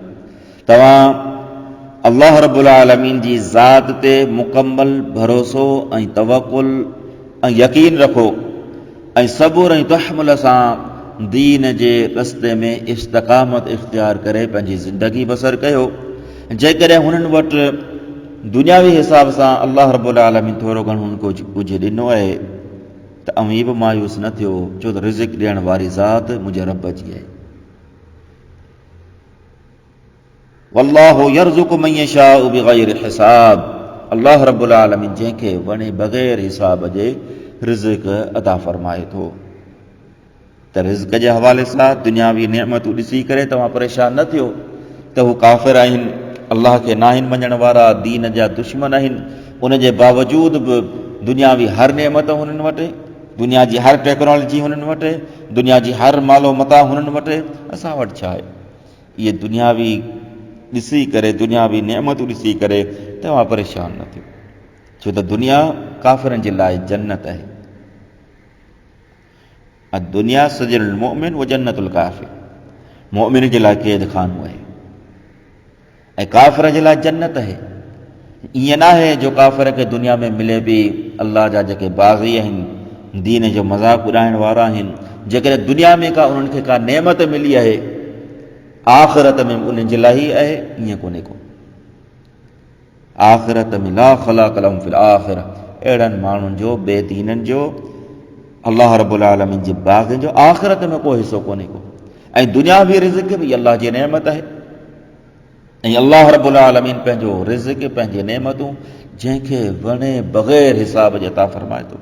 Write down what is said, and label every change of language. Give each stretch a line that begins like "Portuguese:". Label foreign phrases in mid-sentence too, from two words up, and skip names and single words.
Sindhi: तव्हां
Arabic: الله رب العالمين
Sindhi: जी ज़ात ते मुकम्मल भरोसो ऐं तवक्कुल ऐं यकीन रखो ऐं सबुर ऐं तहमुल सां दीन जे रस्ते में इस्तक़ामत इख्तियार करे पंहिंजी ज़िंदगी बसर कयो। जेकॾहिं हुननि वटि दुनियावी हिसाब सां
Arabic: الله رب العالمين
Sindhi: थोरो घणो हुनखे कुझु ॾिनो आहे त अमीं बि मायूस न थियो, छो त रिज़िक ॾियण वारी ज़ात मुंहिंजे रब जी आहे।
Arabic: والله يرزق من يشاء بغير حساب, الله رب العالمين
Sindhi: जंहिंखे वणे बग़ैर हिसाब जे रिज़िक अता फरमाए थो। त रिज़िक जे हवाले सां दुनियावी नेमतूं ॾिसी करे तव्हां परेशान न थियो त हू काफ़िर आहिनि, अल्लाह खे न आहिनि मञण वारा, दीन जा दुश्मन आहिनि। उन जे बावजूद बि दुनियावी हर नेमत हुननि वटि, दुनिया जी हर टेक्नोलॉजी हुननि वटि, दुनिया जी हर मालो मता हुननि वटि, असां वटि छा आहे? इहे दुनियावी ॾिसी करे, दुनियावी नेमतूं ॾिसी करे तव्हां परेशान न थियो, छो त दुनिया काफ़िरनि जे लाइ जन्नत आहे।
Arabic: الدنيا سجن المؤمن وجنة الكافر,
Sindhi: मुमिन जे लाइ क़ैद खानो आहे ऐं काफ़िर जे लाइ जन्नत आहे। ईअं न आहे जो काफ़िर खे दुनिया में मिले बि अल्लाह जा जेके बाग़ी आहिनि, दीन जो मज़ाक़ उॾाइण वारा आहिनि, जेकॾहिं दुनिया में उन्हनि खे का नेमत मिली आहे आख़िरत में उन्हनि जे लाइ ई आहे, ईअं कोन्हे को। आख़िरत में
Arabic: لا خلاق لهم في الآخرة,
Sindhi: अहिड़नि माण्हुनि जो, बेदीननि जो,
Arabic: الله رب العالمين
Sindhi: जे बाग़नि जो आख़िरत में को हिसो कोन्हे को। ऐं दुनियावी रिज़िक बि अल्लाह जी नेमत आहे ऐं
Arabic: الله رب العالمين
Sindhi: पंहिंजो रिज़िक, पंहिंजे नेमतूं जंहिंखे वणे बग़ैर हिसाब जे अता फरमाए थो।